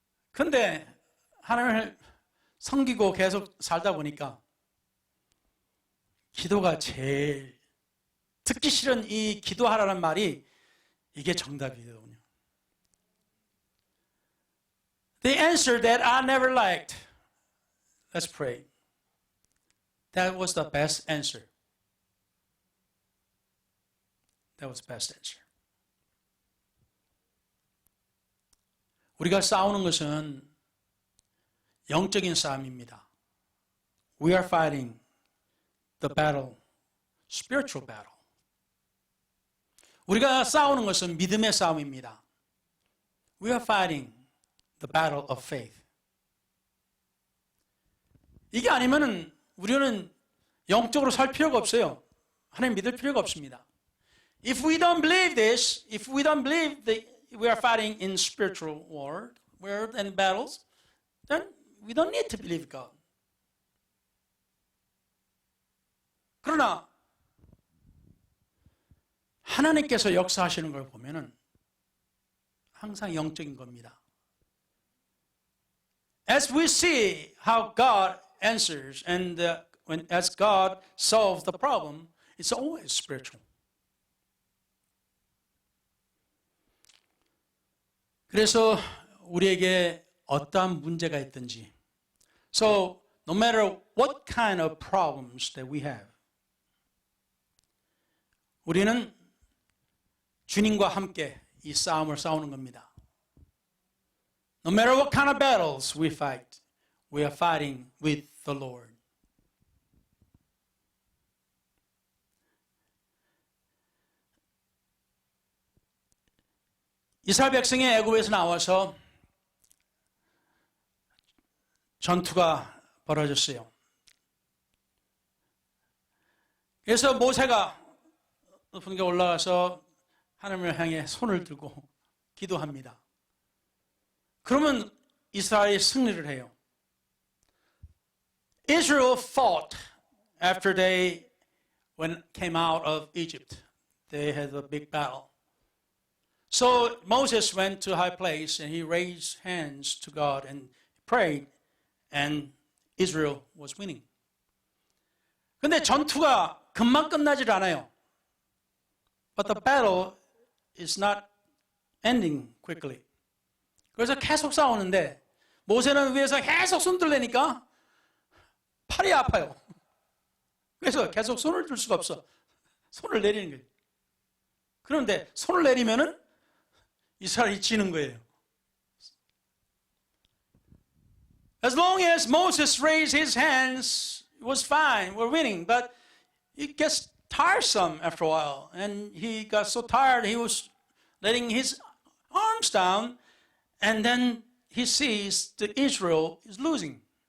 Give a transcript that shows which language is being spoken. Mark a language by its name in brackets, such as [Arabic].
[Korean] 근데 하나님을 섬기고 계속 살다 보니까 기도가 제일 듣기 싫은 이 기도하라는 말이 이게 정답이거든요. [English] The answer that I never liked. Let's pray. That was the best answer. That was the best answer. [Korean] 우리가 싸우는 것은 영적인 싸움입니다. [English] We are fighting the battle, spiritual battle. [Korean] 우리가 싸우는 것은 믿음의 싸움입니다. [English] We are fighting the battle of faith. [Korean] 이게 아니면은 우리는 영적으로 살 필요가 없어요. 하나님 믿을 필요가 없습니다. [English] If we don't believe this, if we don't believe that we are fighting in spiritual war and battles, then we don't need to believe God. [Korean] 그러나 하나님께서 역사하시는 걸 보면은 항상 영적인 겁니다. [English] As we see how God answers and as God solves the problem, it's always spiritual. [Korean] 그래서 우리에게 어떠한 문제가 있든지, [English] so no matter what kind of problems that we have, [Korean] 우리는 주님과 함께 이 싸움을 싸우는 겁니다. [English] No matter what kind of battles we fight, we are fighting with the Lord. [Korean] 이스라엘 백성이 애굽에서 나와서 전투가 벌어졌어요. 그래서 모세가 높은 데 올라가서 하나님을 향해 손을 들고 기도합니다. 그러면 이스라엘이 승리를 해요. [English] Israel fought after they came out of Egypt. They had a big battle. So Moses went to a high place and he raised hands to God and prayed, and Israel was winning. [Korean] 근데 전투가 금방 끝나질 않아요. [English] But the battle is not ending quickly. [Korean] 그래서 계속 싸우는데 모세는 위에서 계속 손 들려니까 팔이 아파요. 그래서 계속 손을 들 수가 없어. 손을 내리는 거예요. 그런데 손을 내리면은 이스라엘이 지는 거예요. [English] As long as Moses raised his hands, it was fine. We're winning. But it gets tiresome after a while. And he got so tired, he was letting his arms down. And then he sees that Israel is losing.